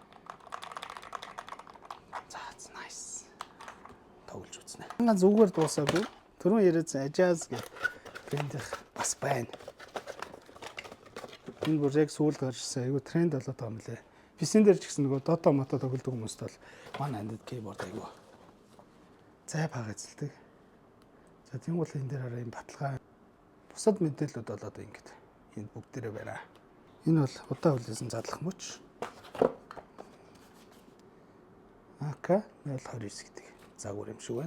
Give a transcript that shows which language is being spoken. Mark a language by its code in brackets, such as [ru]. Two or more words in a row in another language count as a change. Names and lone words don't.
[mn] Nice. Тоглож үзнэ. Ингээ зүгээр дуусаагүй. Түрүүн яриадсан Ajaz гэх брэндийнх бас байна. Энэ бүр яг сүүлд гарчсан. Айгу тренд болоод байгаа юм лээ. PC-н дээр ч гэсэн нөгөө Dota мото тоглодог хүмүүст бол [en] one handed keyboard [mn] айгу зай бага эзэлдэг. За тийм бол энэ дээр хараа юм баталгаа. Бусад мэдээлэлүүд болоод ингэж энд бүгдээрээ байна. Энэ бол удаа хүлээсэн задлах мөч. AK029 гэдэг загвар юм шиг байна.